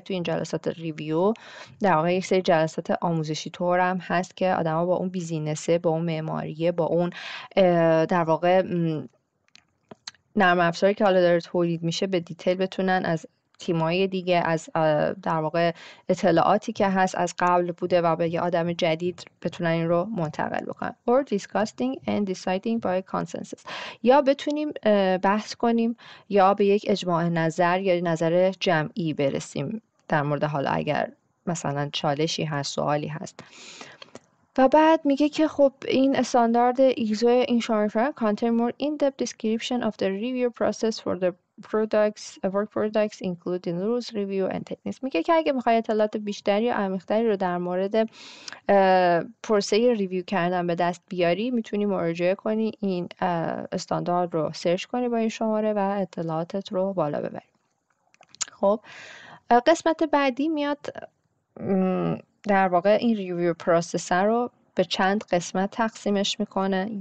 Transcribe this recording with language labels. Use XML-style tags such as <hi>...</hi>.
<fa>تو این جلسات ریویو در واقع یک سری جلسات آموزشی طور هم هست که آدما با اون بیزینسه، با اون معماریه، با اون در واقع نرم افزاری که حالا داره تولید میشه به دیتیل بتونن از تیمای دیگه، از در واقع اطلاعاتی که هست از قبل بوده و به یه آدم جدید بتونن این رو منتقل بکنن.</fa> <en>or discussing and deciding by consensus،</en> <fa>یا بتونیم بحث کنیم یا به یک اجماع نظر یا نظر جمعی برسیم در مورد حالا اگر مثلا چالشی هست، سوالی هست. و بعد میگه که خب این استاندارد ایزو این شامل</fa> <en>contain more in-depth description of the review process for the work products including rules, review and techniques.</en> <fa>میگه که اگه میخوای اطلاعات بیشتری و عمیق‌تری رو در مورد پروسه ریویو کردن به دست بیاری، میتونی مراجعه کنی این استاندارد رو سرچ کنی با این شماره و اطلاعاتت رو بالا ببری. خب قسمت بعدی میاد در واقع این ریویو پروسس رو به چند قسمت تقسیمش میکنه.</fa>